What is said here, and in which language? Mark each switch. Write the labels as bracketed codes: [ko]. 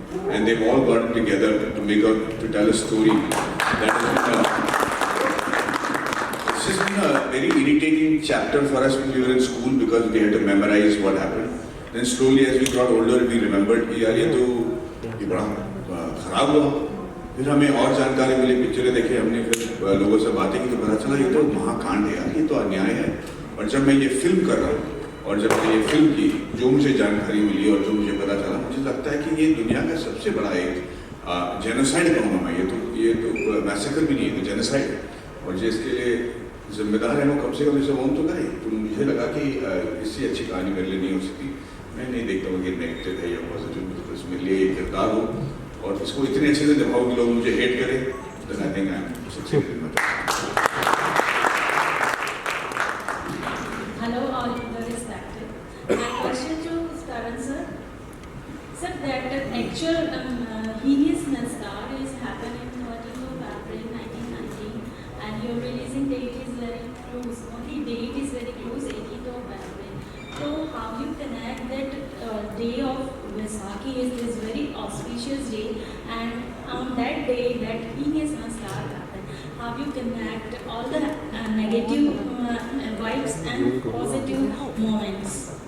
[en] And they've all gotten together to tell a story that has been it's just been a very irritating chapter for us when we were in school because we had to memorize what happened. Then slowly as we got older we remembered [hi] कि यार ये बड़ा खराब हुआ। फिर हमें और जानकारी मिली, पिक्चरें देखे हमने, फिर लोगों से बातें की तो पता चला ये तो महाकांड है यार, ये तो अन्याय है। और जब मैं ये फिल्म कर रहा हूँ और जब मैंने ये फिल्म की, जो मुझे जानकारी मिली और जो मुझे पता चला, मुझे लगता है कि ये दुनिया का सबसे बड़ा एक जेनोसाइड कहूँगा मैं। ये तो मैसेकर भी नहीं है, तो जेनोसाइड। और जिसके लिए जिम्मेदार है वो कम से कम इसे ऑन तो करे। तो मुझे लगा कि इससे अच्छी कहानी मेरे लिए नहीं हो सकती। मैं नहीं देखता हूँ कि नेगेटिव है या पॉजिटिव, बिकॉज मेरे लिए एक किरदार हो और इसको इतने अच्छे से दिखाओ कि लोग मुझे हेट करें, [en] then I think I'm succeeded in my job. Hello, all the respected. My question to Karan sir. Sir, that actual heinous massacre is happening 13th of April 1919 and your releasing date is very close. Only date is very close, 18th of April. So how you connect that day of Vaisakhi is this very auspicious day, and on that day that heinous massacre happened, how you connect all the negative vibes and positive moments?